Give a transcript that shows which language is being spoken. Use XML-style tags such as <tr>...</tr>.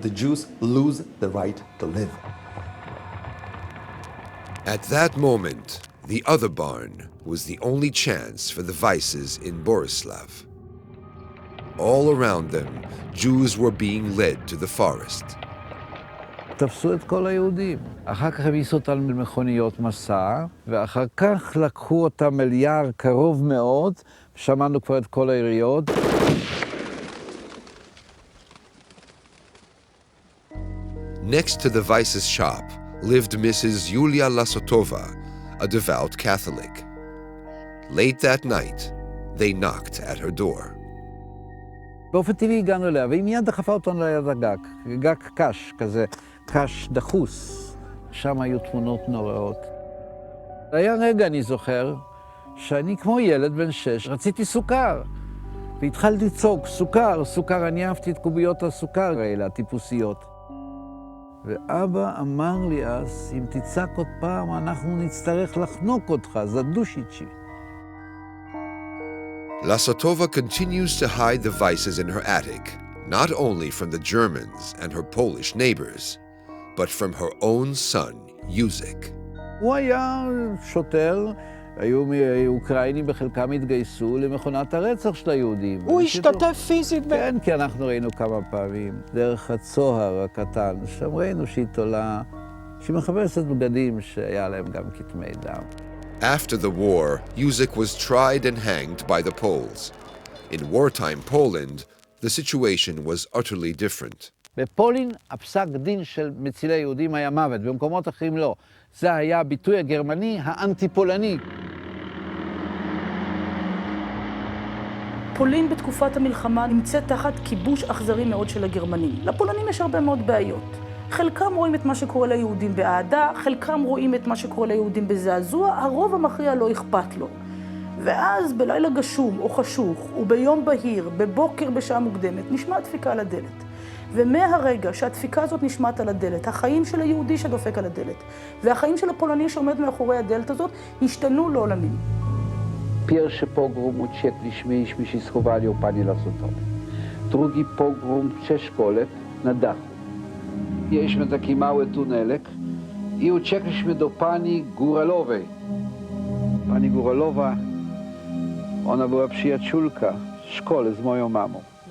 <en>The Jews lose the right to live. At that moment, the other barn was the only chance for the Weisses in Borislav. All around them, Jews were being led to the forest.</en> <he>תפסו את כל היהודים. אחר כך הביסו אותם למכוניות מסע, ואחר כך לקחו אותם אל יער קרוב מאוד, שמענו כבר את כל העיריות.</he> <en>Next to the Weiss's shop lived Mrs. Yulia Lasotova, a devout Catholic. Late that night, they knocked at her door.</en> <he>באופן טבעי הגענו אליה, והיא מיד דחפה אותנו ליד הגג. גג קש, כזה קש דחוס. שם היו תמונות נוראות. היה רגע, אני זוכר, שאני כמו ילד בן 6, רציתי סוכר. והתחלתי לצעוק, סוכר, סוכר, אני אהבתי את קוביות הסוכר האלה, הטיפוסיות. ואבא אמר לי אז, אם תצעק עוד פעם, אנחנו נצטרך לחנוק אותך, זדושיצ'י.</he> <en>Lasotova continues to hide the Weisses in her attic, not only from the Germans and her Polish neighbors, but from her own son, Józek.</en> <he>הוא היה שוטר, היו אוקראינים בחלקם התגייסו למכונת הרצח של היהודים. הוא השתתף פיזית ב... כן, כי אנחנו ראינו כמה פעמים, דרך הצוהר הקטן, שם ראינו שהיא תולה, שהיא מחפשת בגדים שהיה להם גם כתמי דם.</he> <en>After the war, Józek was tried and hanged by the Poles. In wartime Poland, the situation was utterly different.</en> <he>בפולין, הפסק דין של מצילי יהודים היה מוות, במקומות אחרים לא. זה היה הביטוי הגרמני האנטי-פולני. פולין בתקופת המלחמה נמצאת תחת כיבוש אכזרי מאוד של הגרמנים. לפולנים יש הרבה מאוד בעיות. חלקם רואים את מה שקורה ליהודים באהדה, חלקם רואים את מה שקורה ליהודים בזעזוע, הרוב המכריע לא אכפת לו. ואז בלילה גשום או חשוך, וביום בהיר, בבוקר בשעה מוקדמת, נשמע דפיקה על הדלת. ומהרגע שהדפיקה הזאת נשמעת על הדלת, החיים של היהודי שדופק על הדלת, והחיים של הפולני שעומד מאחורי הדלת הזאת, השתנו לעולמים.</he> <pl>Pierwszy pogrom uciekliśmy się schowali u pani Lasotowej. Drugi pogrom w szkole na dachu. Mieliśmy taki mały tunelek i uciekliśmy do pani Góralowej. Pani Góralowa, ona była przyjaciółka w szkole z moją mamą.</pl>